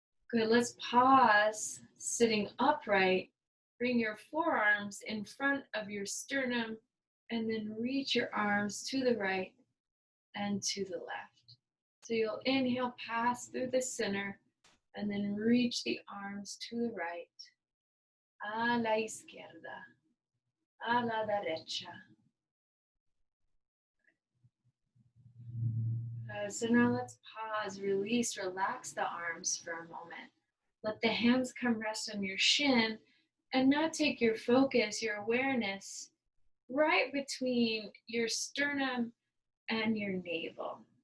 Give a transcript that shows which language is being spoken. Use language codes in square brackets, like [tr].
[en] Good, let's pause, sitting upright. Bring your forearms in front of your sternum and then reach your arms to the right and to the left. So you'll inhale, pass through the center, and then reach the arms to the right. [es] A la izquierda, a la derecha. [en] So now let's pause, release, relax the arms for a moment. Let the hands come rest on your shin, and now take your focus, your awareness, right between your sternum and your navel.